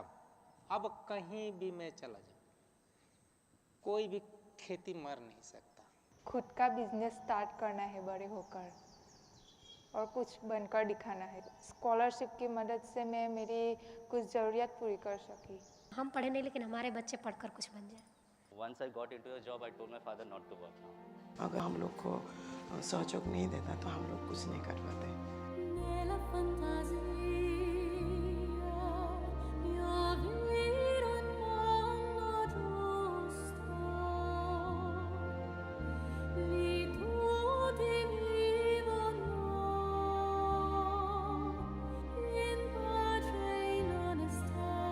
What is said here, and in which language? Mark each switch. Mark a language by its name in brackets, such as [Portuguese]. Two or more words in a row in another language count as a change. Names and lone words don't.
[Hindi] अब कहीं भी मैं चला जाऊं, कोई भी खेती मर नहीं सकता। खुद का [English] business start [Hindi] करना है बड़े होकर और कुछ बनकर दिखाना है। स्कॉलरशिप की मदद से मैं मेरी कुछ ज़रूरियात पूरी कर सकी। हम पढ़े नहीं, लेकिन हमारे बच्चे पढ़कर कुछ बन जाए। [English] Once I got into a job, I told my father not to work now. [Hindi] अगर हम लोग को सहयोग नहीं देता तो हम लोग कुछ नहीं कर पाते। [Italian] Nella fantasia io vivere un mondo giusto, lì tutti vivono in pace e in onestà.